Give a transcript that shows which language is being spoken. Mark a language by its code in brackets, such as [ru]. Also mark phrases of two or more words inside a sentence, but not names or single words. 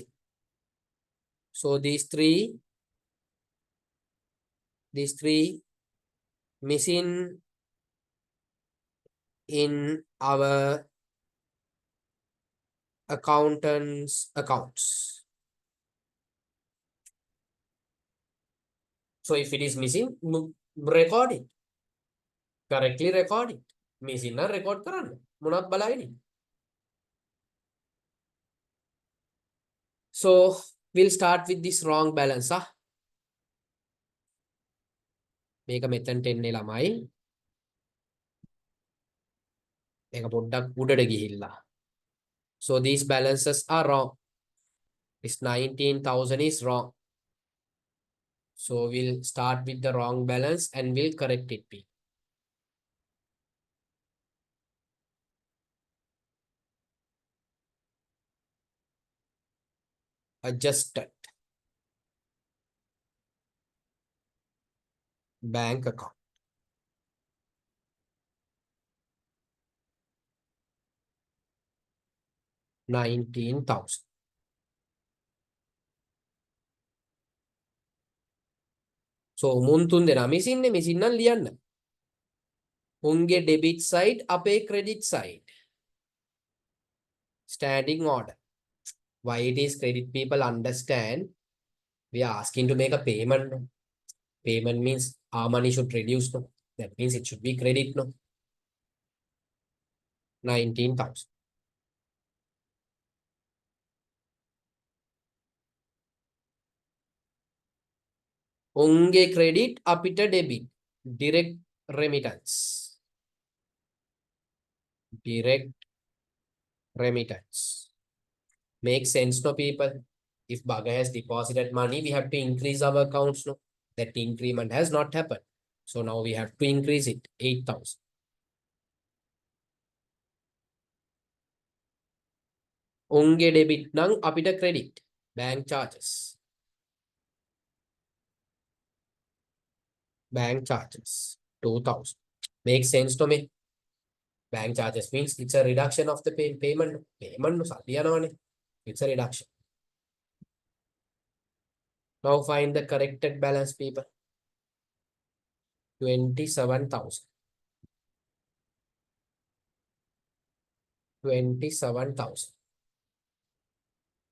[en] So these three missing in our accountants accounts. So if it is missing, record it. Correctly record it. Missing na record කරන්න. [si] මොනවත් බලයිනේ. [en] So we'll start with this wrong balance. [si] මේක මෙතනට එන්නේ ළමයි. මේක පොඩ්ඩක් උඩට ගිහිල්ලා. [en] So these balances are wrong. This 19,000 is wrong. So we'll start with the wrong balance and we'll correct it. Adjusted bank account. $19,000. [si] So මුන් තුන් දෙනා මිසින්නේ මිසින් නම් ලියන්න. උන්ගේ [en] debit side [si] අපේ [en] credit side. Standing order. Why it is credit, people? Understand. We are asking to make a payment. No? Payment means our money should reduce. No? That means it should be credit. No? 19,000. [si] උන්ගේ credit අපිට debit. [en] Direct remittance. Direct remittance. Makes sense, no, people? If bugger has deposited money, we have to increase our accounts. No? That increment has not happened. So now we have to increase it. 8,000. [si] උන්ගේ debit නම් අපිට credit. [en] Bank charges. Bank charges. 2,000. Makes sense to me? Bank charges means it's a reduction of the payment. Payment no [si] සල්ලි යනවනේ. [en] It's a reduction. Now find the corrected balance, people. 27,000. 27,000.